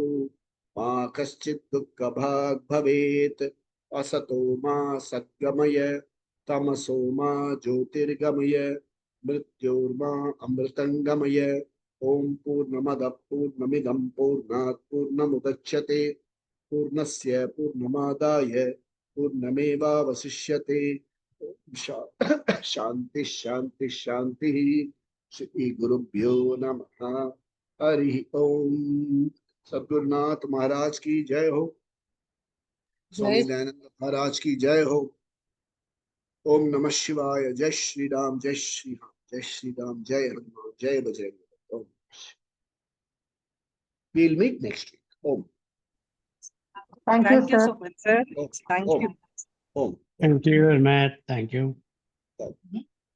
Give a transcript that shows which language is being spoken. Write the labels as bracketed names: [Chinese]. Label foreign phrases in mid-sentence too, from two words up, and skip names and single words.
[Sanskrit] मा कश्चित् दुःखभाग् भवेत् असतो मा सद्गमय तमसो मा ज्योतिर्गमय मृत्योर्मा अमृतंगमय ओम पूर्णमदः पूर्णमिदं पूर्णात् पूर्णमुदच्यते पूर्णस्य पूर्णमादाय पूर्णमेवावशिष्यते शांति शांति शांति श्री गुरुभ्यो नमः। हरि ओम। [Hindi] सद्गुरुनाथ महाराज की जय हो। स्वामी जय दयानंद महाराज की जय हो। [Sanskrit] ओम नमः शिवाय। [Hindi] जय श्री राम, जय श्री राम, जय श्री राम, जय हनुमान, जय बजरंग। [English] ओम। We'll meet next week. Om. Thank you, Thank you sir. so much, sir. Om. Thank Om. you. Om. Thank you, Matt. Thank you. Om.